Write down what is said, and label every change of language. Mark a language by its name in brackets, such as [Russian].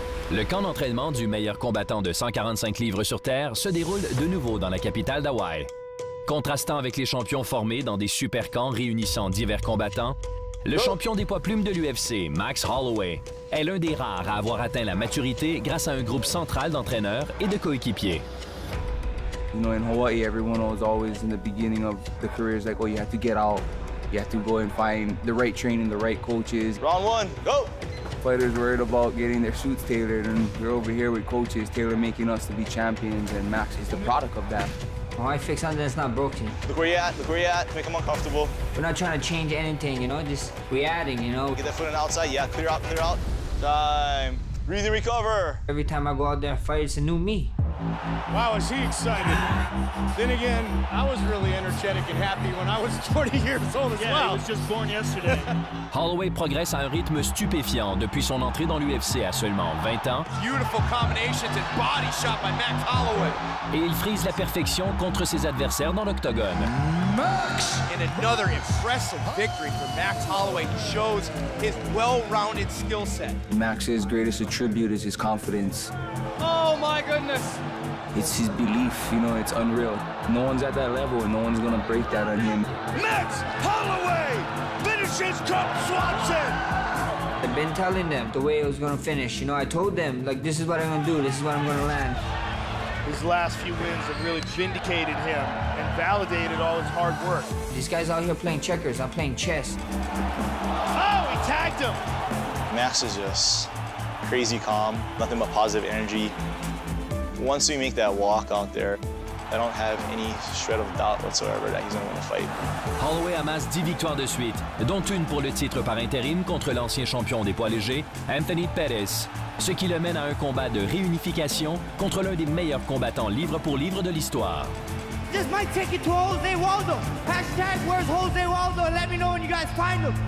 [French] Le camp d'entraînement du meilleur combattant de 145 livres sur terre se déroule de nouveau dans la capitale d'Hawaï. Contrastant avec les champions formés dans des super camps réunissant divers combattants, le champion des poids plumes de l'UFC, Max Holloway, est l'un des rares à avoir atteint la maturité grâce à un groupe central d'entraîneurs et de coéquipiers. [English] You know, in Hawaii, everyone was always in the beginning of the careers like, oh, you have to get out. You have to go and find the right training, the right coaches. Round one, go! Fighters worried about getting their suits tailored, and we're over here with coaches tailor-making us to be champions, and Max is the product of that. Why fix something that's not broken? Look where you're at, make them uncomfortable. We're not trying to change anything, you know, just reacting, you know. Get that foot on the outside, yeah, clear out. Time. Breathe and recover. Every time I go out there and fight, it's a new me. Wow, is he excited. Then again, I was really energetic and happy when I was 20 years old as well. He was just born yesterday. [French] Holloway progresse à un rythme stupéfiant depuis son entrée dans l'UFC à seulement 20 ans. [English] Beautiful combinations and body shot by Max Holloway. [French] Et il frise la perfection contre ses adversaires dans l'octogone. [English] Max! And another impressive victory for Max Holloway. He shows his well-rounded skill set. Max's greatest attribute is his confidence. Oh my goodness! It's his belief, you know, it's unreal. No one's at that level, and no one's gonna break that on him. Max Holloway finishes Cub Swanson! I've been telling them the way it was gonna finish. You know, I told them, like, this is what I'm gonna do, this is what I'm gonna land. His last few wins have really vindicated him and validated all his hard work. These guys out here playing checkers, I'm playing chess. Oh, he tagged him! Max is just crazy calm, nothing but positive energy. once we make that walk out there, I don't have any shred of doubt whatsoever that he's going to win the fight. [French] Holloway amasse 10 victoires de suite, dont une pour le titre par intérim contre l'ancien champion des poids légers, Anthony Pettis, ce qui le mène à un combat de réunification contre l'un des meilleurs combattants livre pour livre de l'histoire. [English] This might take you to Jose Waldo. Hashtag where's Jose Waldo? Let me know when you guys find him.